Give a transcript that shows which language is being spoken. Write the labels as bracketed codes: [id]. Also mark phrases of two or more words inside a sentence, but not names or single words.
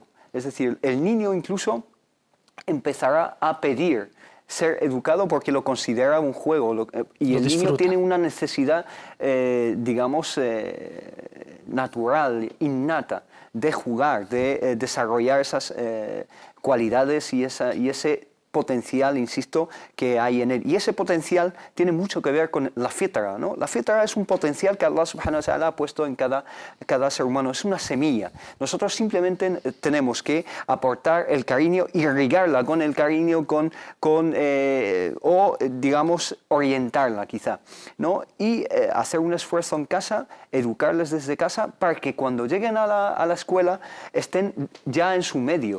[es] Es decir, el niño incluso empezará a pedir ser educado porque lo considera un juego y el niño tiene una necesidad, digamos, natural, innata, de jugar, de desarrollar esas cualidades y ese potencial, insisto, que hay en él. Y ese potencial tiene mucho que ver con la fitra, ¿no? La fitra es un potencial que [ar] الله سبحانه وتعالى [es] ha puesto en cada ser humano, es una semilla. Nosotros simplemente tenemos que aportar el cariño, irrigarla con el cariño, o digamos, orientarla quizá, ¿no? Y hacer un esfuerzo en casa, educarles desde casa, para que cuando lleguen a la escuela estén ya en su medio.